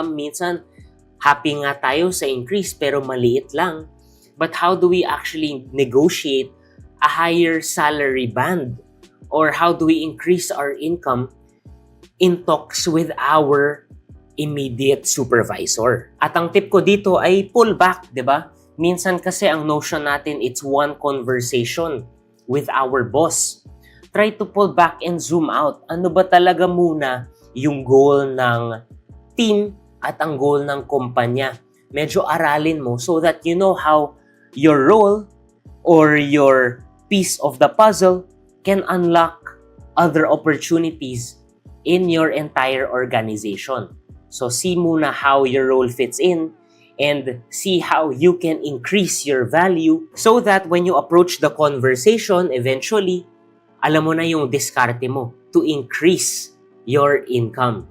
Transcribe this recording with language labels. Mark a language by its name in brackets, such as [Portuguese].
[Filipino] Minsan happy nga tayo sa increase pero maliit lang. [English] But how do we actually negotiate a higher salary band? Or how do we increase our income in talks with our immediate supervisor? [Filipino] At ang tip ko dito ay pull back, 'di ba? Minsan kasi ang notion natin, [English] it's one conversation with our boss. Try to pull back and zoom out. [Filipino] Ano ba talaga muna yung goal ng team at ang goal ng kumpanya? Medyo aralin mo [English] so that you know how your role or your piece of the puzzle can unlock other opportunities in your entire organization. So see muna how your role fits in and see how you can increase your value so that when you approach the conversation, eventually, [Filipino] alam mo na yung diskarte mo [English] to increase your income.